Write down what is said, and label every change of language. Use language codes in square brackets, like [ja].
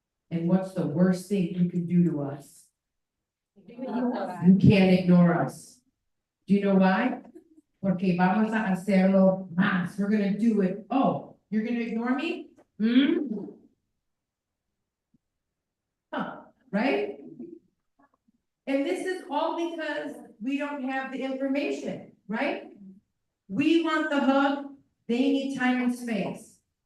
[en] And what's the worst thing you can do to us? You can't ignore us. Do you know why? [es] Porque vamos a hacerlo más. [en] We're gonna do it. Oh, you're gonna ignore me? Huh, right? And this is all because we don't have the information, right? We want the hug, they need time and space.